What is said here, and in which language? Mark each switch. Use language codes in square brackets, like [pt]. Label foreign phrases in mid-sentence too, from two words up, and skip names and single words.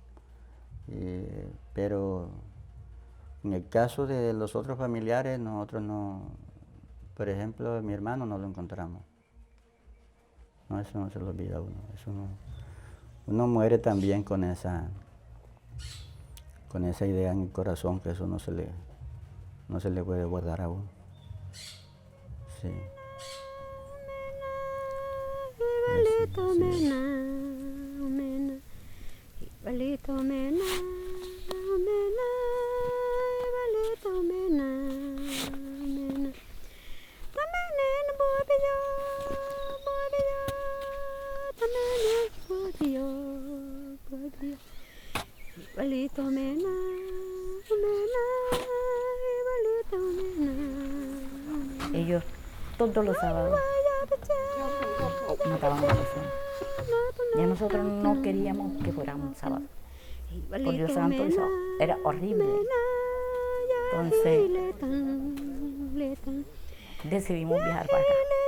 [es] Pero en el caso de los otros familiares, nosotros no, por ejemplo, mi hermano no lo encontramos. No, eso no se lo olvida a uno. Eso no, uno muere también con esa idea en el corazón, que eso no se le puede guardar a uno. Sí. Ibalito mena, mena, ibalito mena, mena, ibalito mena, mena. Tamenen bobiyo, tamenen bobiyo. Ibalito mena, mena, ibalito mena. Ellos todos los sábados mataban a la persona. Ya nosotros no queríamos que fuéramos un sábado. Por Dios santo, eso era horrible. Entonces decidimos viajar para acá.